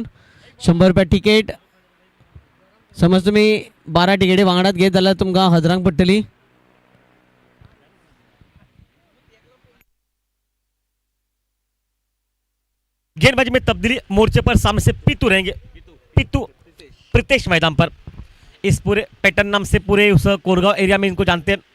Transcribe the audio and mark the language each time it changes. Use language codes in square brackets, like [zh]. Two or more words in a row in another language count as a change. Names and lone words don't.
[kok] 100 रुपया तिकेट. समज तुम्ही 12 तिकेटी वांगडात घेत जाल्यार तुमकां हजरांक पडटली. [hi] गेंदबाजी में तब्दीली, मोर्चे पर सामने से पितू रहेंगे, पितू प्रीतेश मैदान पर। इस पूरे पैटर्न नाम से पूरे उस कोरगांव एरिया में इनको जानते हैं।